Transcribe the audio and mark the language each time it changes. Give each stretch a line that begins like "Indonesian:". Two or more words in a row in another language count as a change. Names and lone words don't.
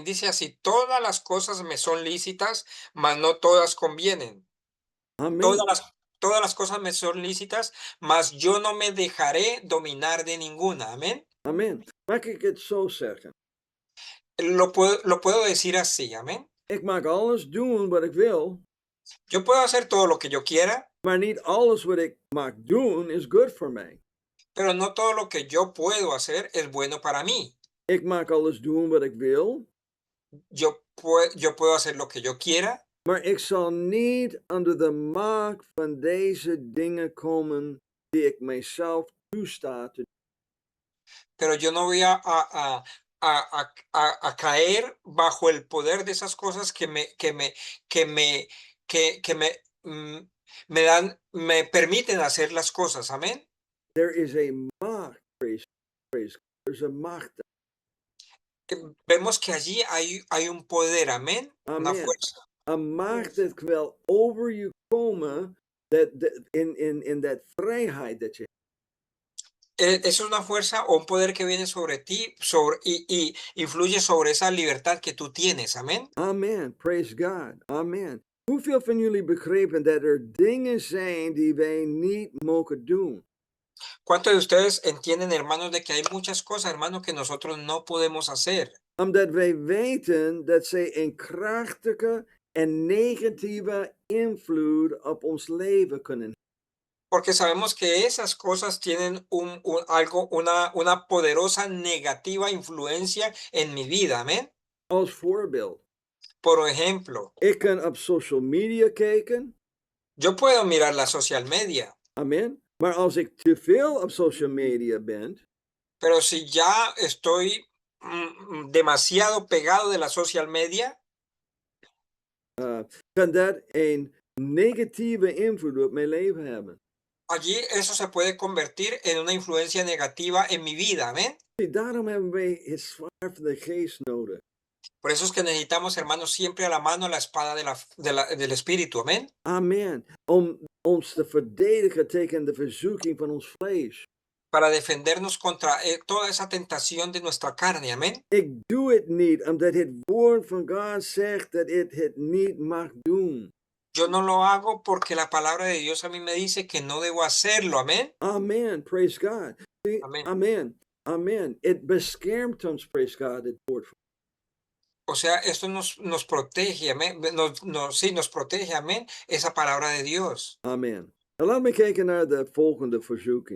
Spanish: Dice así, todas las cosas me son lícitas, mas no todas convienen. Amen. Todas las cosas me son lícitas, mas yo no me dejaré dominar de ninguna. Amén.
Dutch: Amen. Mag ik het zo zeggen?
Spanish: Lo puedo decir así. Amén.
Dutch: Ik mag alles doen wat ik wil,
Spanish: Yo puedo hacer todo lo que yo quiera,
Dutch: maar niet alles wat ik mag doen is good voor mij.
Spanish: pero no todo lo que yo puedo hacer es bueno para mí.
Dutch: Ik mag alles doen wat ik wil,
Spanish: Yo puedo hacer lo que yo quiera,
Dutch: maar ik zal niet onder de macht van deze dingen komen die ik mijzelf toesta te doen.
Spanish: pero yo no voy a caer bajo el poder de esas cosas me permiten hacer las cosas. Amén.
English: There is a macht, praise God. There's a macht.
Spanish: Vemos que allí hay un poder. Amén. Una Amen. fuerza.
Dutch: A macht dat wil over je komen,
English: in that
Dutch: vrijheid dat je hebt.
Spanish: Es una fuerza o un poder que viene sobre ti y influye sobre esa libertad que tú tienes. Amén.
English: Amen. Praise God. Amen.
Dutch: Hoeveel van jullie begrepen dat er dingen zijn die wij niet mogen doen?
Spanish: ¿Cuántos de ustedes entienden, hermanos, de que hay muchas cosas, hermanos, que nosotros no podemos hacer?
Dutch: Omdat wij weten dat zij een krachtige en negatieve invloed op ons leven kunnen.
Spanish: Porque sabemos que esas cosas tienen una poderosa negativa influencia en mi vida. Amén.
Dutch: Als voorbeeld.
Spanish: Por ejemplo,
Dutch: Ik kan op
English: social media
Dutch: kijken.
Spanish: yo puedo mirar la
English: social media,
Spanish: Amen.
Dutch: Maar als ik te veel op
English: social media
Dutch: ben,
Spanish: pero si ya estoy demasiado pegado de la
English: social media,
Dutch: kan dat een negatieve invloed op mijn leven hebben.
Spanish: allí eso se puede convertir en una influencia negativa en mi vida. Amén.
Dutch: Daarom hebben wij het zwaard van de geest nodig.
Spanish: Por eso es que necesitamos, hermanos, siempre a la mano la espada del Espíritu. Amén. Amen.
Dutch: Om ons te verdedigen tegen de verzoeking van ons vlees.
Spanish: Para defendernos contra toda esa tentación de nuestra carne. Amén.
Dutch: Ik doe het niet, omdat het woord van God zegt dat ik het niet mag doen.
Spanish: Yo no lo hago porque la palabra de Dios a mí me dice que no debo hacerlo. Amén.
English: Amen. Praise God. See? Amen. Amen. Amen.
Dutch: Het beschermt ons,
English: praise God,
Dutch: het woord.
Spanish: O sea, esto nos protege, amén. Nos protege, amén, esa palabra de Dios. Amen.
Dutch: Nou, laten we kijken naar de volgende verzoeking.